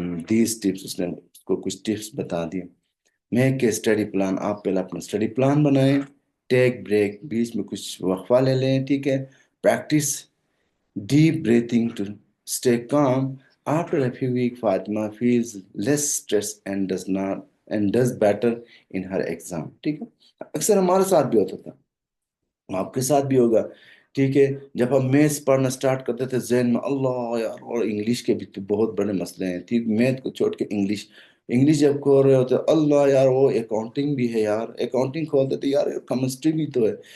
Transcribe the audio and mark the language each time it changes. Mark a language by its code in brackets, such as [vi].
[en] these tips, [ur] اس نے اس کو کچھ ٹپس بتا دیے۔ [en] make a study plan, [ur] آپ پہلے اپنا اسٹڈی پلان بنائیں، [en] take break, [ur] بیچ میں کچھ وقفہ لے لیں، ٹھیک ہے، [en] Practice deep breathing to stay calm. After a few weeks, Fatima feels less stressed and does not and does better in her exam. [ur] ٹھیک ہے. اکثر ہمارے ساتھ بھی ہوتا تھا، آپ کے ساتھ بھی ہوگا. ٹھیک ہے. جب ہم میتھس پڑھنا سٹارٹ کرتے تھے ذہن میں اللہ یار، اور انگلش کے بھی تو بہت بڑے مسئلے ہیں. ٹھیک، میتھ کو چھوڑ کے انگلش، انگلش جب کھول رہے ہوتے اللہ یار وہ اکاؤنٹنگ بھی ہے یار، اکاؤنٹنگ کھولتے تھے یار کیمسٹری بھی تو ہے.